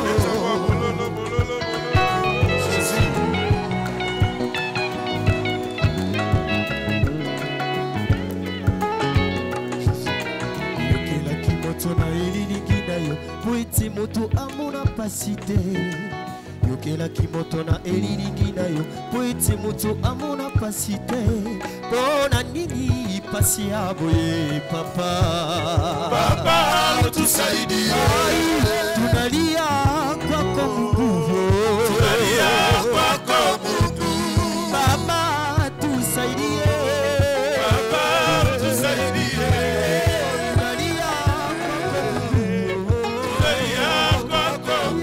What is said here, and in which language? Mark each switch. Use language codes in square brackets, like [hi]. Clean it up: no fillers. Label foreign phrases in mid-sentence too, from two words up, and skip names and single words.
[ln] yokelaki moto na elilingi na yo po ete moto amona pasi te yokelaki moto na elilingi na yo po ete moto amona pasi te pona nini pasi ya boye [sw] papa utusaidie tunalia kwako Mungu baba tusaidie tunalia kwako